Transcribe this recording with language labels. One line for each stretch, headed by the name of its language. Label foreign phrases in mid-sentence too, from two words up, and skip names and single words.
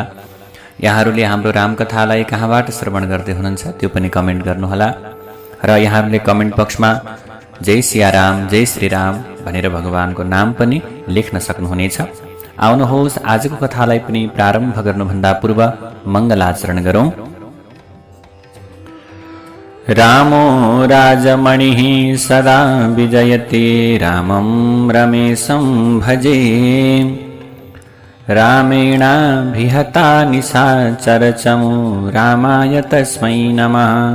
Nepali: यहाँहरूले हाम्रो रामकथालाई कहाँबाट श्रवण गर्दै हुनुहुन्छ त्यो पनि कमेन्ट गर्नुहोला। र यहाँहरूले कमेन्ट बक्समा जय सियाराम, जय श्रीराम भनेर भगवानको नाम पनि लेख्न सक्नुहुनेछ। आउनुहोस् आजको कथालाई पनि प्रारम्भ गर्नुभन्दा पूर्व मङ्गलाचरण गरौं।
Sanskrit: रामो राजमणिः सदा विजयते, रामं रमेशं भजे। रामेणाभिहता निशाचरचमो, रामाय तस्मै नमः।